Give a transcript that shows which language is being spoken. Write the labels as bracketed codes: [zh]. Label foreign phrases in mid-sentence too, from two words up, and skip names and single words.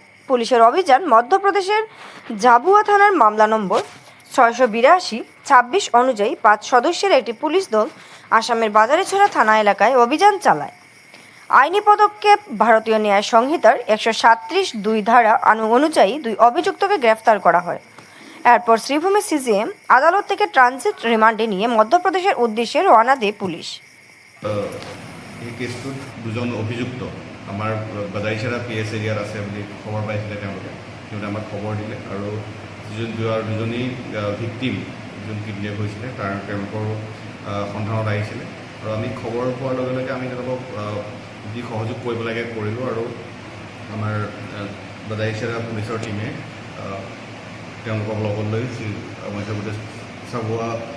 [bn] পুলিশের অভিযান মধ্যপ্রদেশের জাবুয়া থানার মামলা নম্বর 682/26 অনুযায়ী 5 সদস্যের একটি পুলিশ দল আসামের বাজারিছড়া থানা এলাকায় অভিযান চালায়। আইনি পদক্ষেপ ভারতীয় ন্যায় সংহিতার 137(2) ধারা অনুযায়ী দুই অভিযুক্তকে গ্রেফতার করা হয়। এরপর শ্রীভূমি সিজিএম আদালত থেকে ট্রানজিট রিমান্ডে নিয়ে মধ্যপ্রদেশের উদ্দেশ্যে রওনা দেয় পুলিশ। [as] এই কেছটোত দুজন অভিযুক্ত আমাৰ বাজাৰিছড়া PS এৰিয়াত আছে বুলি খবৰ পাইছিলে। তেওঁলোকে আমাক খবৰ দিলে আৰু দুজনী ভিক্টিম যোন কিডনেপ হৈছিলে তেওঁলোকৰ সন্ধানত আহিছিলে আৰু আমি খবৰ পোৱাৰ লগে লগে আমি তেওঁলোকক যি সহযোগ কৰিব লাগে কৰিলোঁ আৰু আমাৰ বাজাৰিছড়া পুলিচৰ টীমে তেওঁলোকক লগত লৈ মধ্যপ্ৰদেশ জাবুৱা